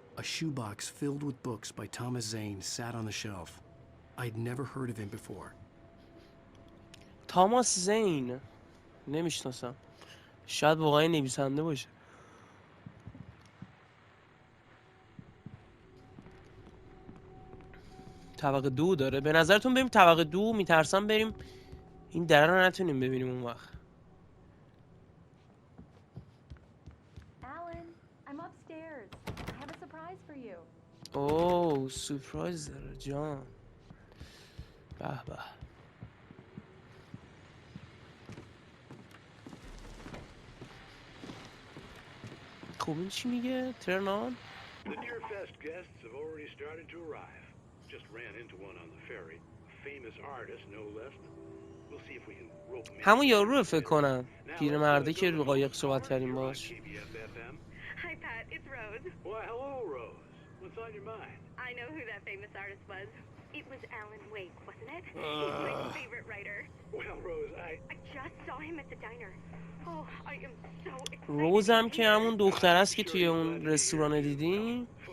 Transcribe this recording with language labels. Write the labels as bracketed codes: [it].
[en] A shoebox filled with books by Thomas Zane sat on the shelf. I'd never heard of him before. [fa] تاماس زین نمیشناسم، شاید واقعا نویسنده باشه. طبقه 2 داره. به نظرتون بریم طبقه 2؟ میترسم بریم این در رو نتونیم ببینیم اون وقت. [en] Alan, I'm upstairs. I have a surprise for you. [fa] اوه سورپرایز داره جان. به به. خب این چی میگه؟ ترنان؟ [en] The Deerfest guests have already started to arrive. Just ran into one on the ferry. Famous artist, no less. We'll see if we can rope him in. [fa] همون یارو فکر کنم پیرمرده که رو قایق صحبت کردیم باش. [en] Hi Pat, it's Rose. Why hello Rose. What's on your mind? I know who that famous artist was. It was Alan Wake, wasn't it? He's my favorite writer. Well Rose, I just saw him at the diner. Oh, I am so excited. [fa] روز هم که همون دختر است که توی اون رستوران دیدیم.